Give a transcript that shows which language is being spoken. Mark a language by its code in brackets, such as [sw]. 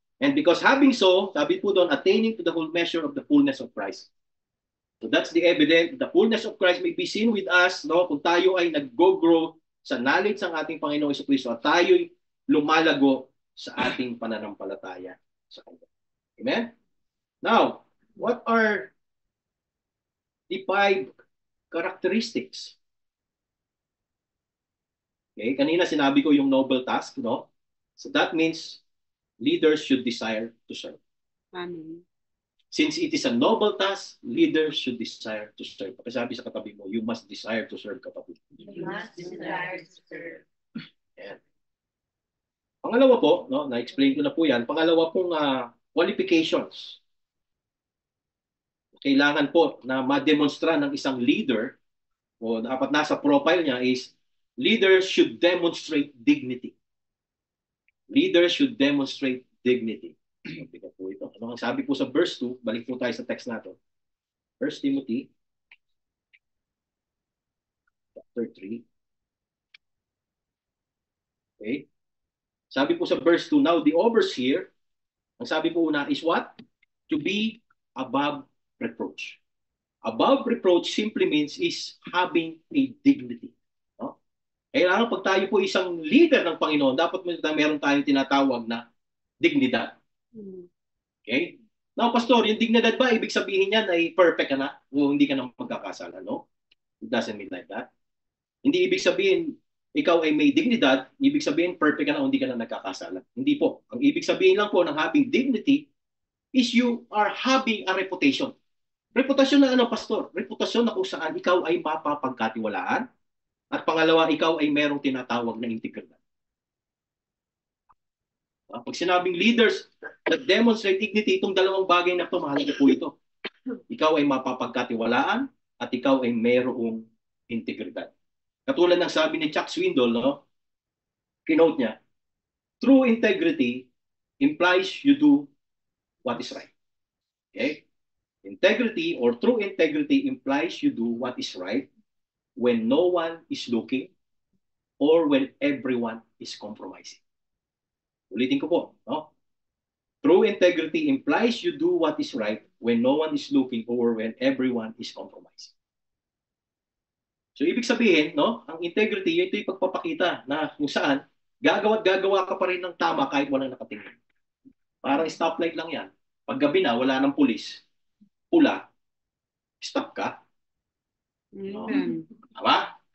[en] And because having so, [tl] sabi po doon, [en] attaining to the whole measure of the fullness of Christ. So that's the evidence. The fullness of Christ may be seen with us, no? [tl] Kung tayo ay nag-grow sa knowledge ng ating Panginoong Jesucristo at tayo'y lumalago sa ating pananampalataya sa Kanya. [en] Amen? Now, what are the 5 characteristics? Okay, [tl] kanina sinabi ko yung [en] noble task, no? So that means leaders should desire to serve. Amen. Since it is a noble task, leaders should desire to serve. [tl] Sabi sa katabi mo, [en] you must desire to serve, [tl] kapatid. [en] You must desire to serve. [tl] Yan. Pangalawa po, no, na-explain ko na po yan, pangalawa pong qualifications. Kailangan po na ma-demonstra ng isang leader, o dapat nasa profile niya is, [en] leaders should demonstrate dignity. Leaders should demonstrate dignity. [tl] Bigat po ito. Ano ang sabi po sa verse 2, balik po tayo sa text natin. [en] 1 Timothy chapter 3. [tl] Okay? Sabi po sa verse 2, [en] now the overseer, [tl] ang sabi po una [en] is what? To be above reproach. Above reproach simply means is having a dignity. No? [tl] Kailangan pag tayo po isang leader ng Panginoon, dapat meron tayong tinatawag na dignidad. Okay? Now, pastor, yung dignidad ba, ibig sabihin niyan ay perfect ka na o hindi ka na magkakasala, no? [en] It doesn't mean like that. [tl] Hindi ibig sabihin, ikaw ay may dignidad, ibig sabihin perfect ka na o hindi ka na nagkakasala. Hindi po. Ang ibig sabihin lang po ng [en] having dignity is you are having a reputation. [tl] Reputasyon na ano, pastor? Reputasyon na kung saan ikaw ay mapapagkatiwalaan at pangalawa, ikaw ay merong tinatawag na integridad. Pag sinabing [en] leaders that demonstrate dignity, [tl] itong dalawang bagay na ito, mahalaga po ito. Ikaw ay mapapagkatiwalaan at ikaw ay merong integridad. Katulad ng sabi ni Chuck Swindoll, no? Kinote niya, [en] true integrity implies you do what is right. Okay? Integrity or true integrity implies you do what is right when no one is looking or when everyone is compromising. [tl] Ulitin ko po, no? [en] True integrity implies you do what is right when no one is looking or when everyone is compromising. [tl] So ibig sabihin, no, ang integrity, ito yung pagpapakita na kung saan gagawa ka pa rin ng tama kahit walang nakatingin. Parang stoplight lang yan. Pag gabi na, wala ng pulis, pula, stop ka. No? Tama?